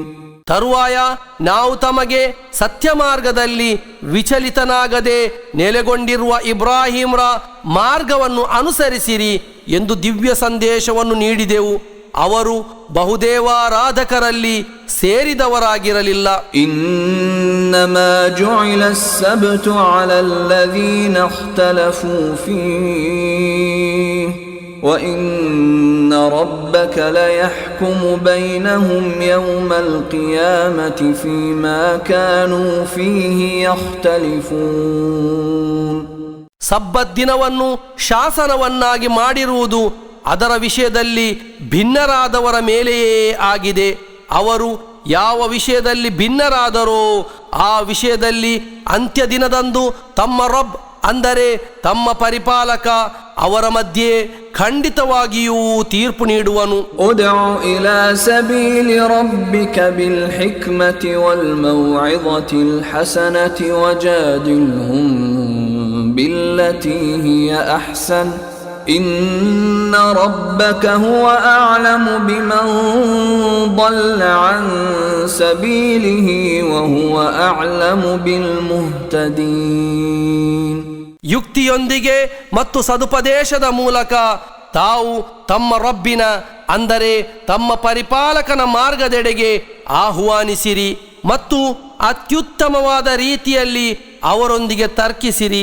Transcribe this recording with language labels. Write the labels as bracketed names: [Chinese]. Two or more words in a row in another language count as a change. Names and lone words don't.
[Kannada] ತರುವಾಯ ನಾವು ತಮಗೆ ಸತ್ಯ ಮಾರ್ಗದಲ್ಲಿ ವಿಚಲಿತನಾಗದೆ ನೆಲೆಗೊಂಡಿರುವ ಇಬ್ರಾಹಿಂರ ಮಾರ್ಗವನ್ನು ಅನುಸರಿಸಿರಿ ಎಂದು ದಿವ್ಯ ಸಂದೇಶವನ್ನು ನೀಡಿದೆವು. ಅವರು ಬಹುದೇವಾರಾಧಕರಲ್ಲಿ ಸೇರಿದವರಾಗಿರಲಿಲ್ಲ. [Arabic] إنما جعل السبت على الذين اختلفوا فيه وَإِنَّ رَبَّكَ لَيَحْكُمُ بَيْنَهُمْ يَوْمَ الْقِيَامَةِ فِيمَا كَانُوا فِيهِ يَخْتَلِفُونَ. [Kannada] ಸಬ್ಬತ್ ದಿನವನ್ನು ಶಾಸನವನ್ನಾಗಿ ಮಾಡಿರುವುದು ಅದರ ವಿಷಯದಲ್ಲಿ ಭಿನ್ನರಾದವರ ಮೇಲೆಯೇ ಆಗಿದೆ. ಅವರು ಯಾವ ವಿಷಯದಲ್ಲಿ ಭಿನ್ನರಾದರೋ ಆ ವಿಷಯದಲ್ಲಿ ಅಂತ್ಯ ದಿನದಂದು ತಮ್ಮ ರಬ್ ಅಂದರೆ ತಮ್ಮ ಪರಿಪಾಲಕ ಅವರ ಮಧ್ಯೆ ಖಂಡಿತವಾಗಿಯೂ ತೀರ್ಪು ನೀಡುವನು. [Arabic] ادع إلى سبيل ربك بالحكمة والموعظة الحسنة وجادلهم بالتي هي أحسن إن ربك هو أعلم بمن ضل عن سبيله وهو أعلم بالمهتدين. [Kannada] ಯುಕ್ತಿಯೊಂದಿಗೆ ಮತ್ತು ಸದುಪದೇಶದ ಮೂಲಕ ತಾವು ತಮ್ಮ ರಬ್ಬಿನ ಅಂದರೆ ತಮ್ಮ ಪರಿಪಾಲಕನ ಮಾರ್ಗದೆಡೆಗೆ ಆಹ್ವಾನಿಸಿರಿ ಮತ್ತು ಅತ್ಯುತ್ತಮವಾದ ರೀತಿಯಲ್ಲಿ ಅವರೊಂದಿಗೆ ತರ್ಕಿಸಿರಿ.